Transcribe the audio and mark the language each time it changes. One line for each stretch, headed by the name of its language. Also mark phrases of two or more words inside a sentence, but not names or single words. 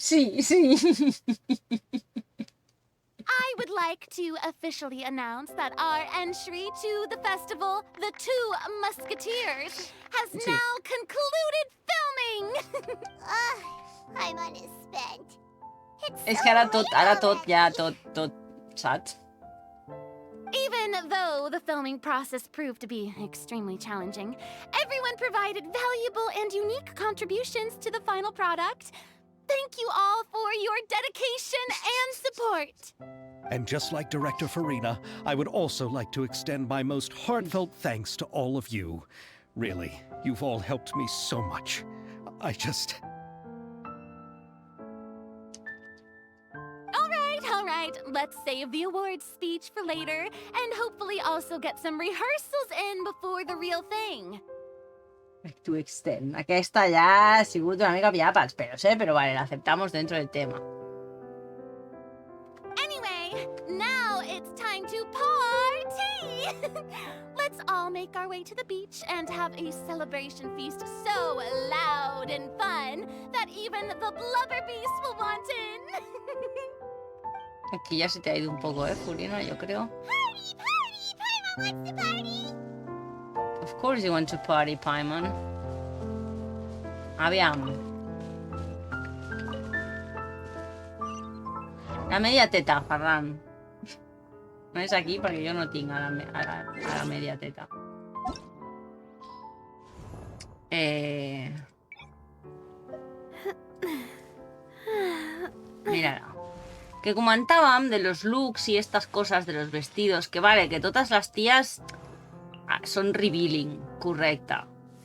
Catalan: Sí.
English: I would like to officially announce that our entry to the festival, The Two Musketeers, has now concluded filming! Paimon is spent.
Catalan: És que ara tot ja, tot, saps?
English: Even though the filming process proved to be extremely challenging, everyone provided valuable and unique contributions to the final product. Thank you all for your dedication and support. And just like Director Farina, I would also like to extend my most heartfelt thanks to all of you. Really, you've all helped me so much. All right, let's save the awards speech for later, and hopefully also get some rehearsals in before the real thing. To extend.
Catalan: Aquesta ja ha sigut una mica pillada pels pelos, però vale,
Spanish: l'aceptamos dentro del tema.
English: Anyway, now it's time to party! Let's all make our way to the beach and have a celebration feast so loud and fun that even the blubber beast will want in.
Spanish: Aquí ya se te ha ido un poco, Furina, yo creo.
English: Party, party! Paimon wants to party! Of course you want to party, Paimon.
Catalan: Aviam. La media teta, Ferran. No és aquí perquè jo no tinc a la media teta.
Spanish: Mira, que comentàvem de los looks y estas cosas de los vestidos,
Catalan: que vale, que totes les ties són revealing, correcte.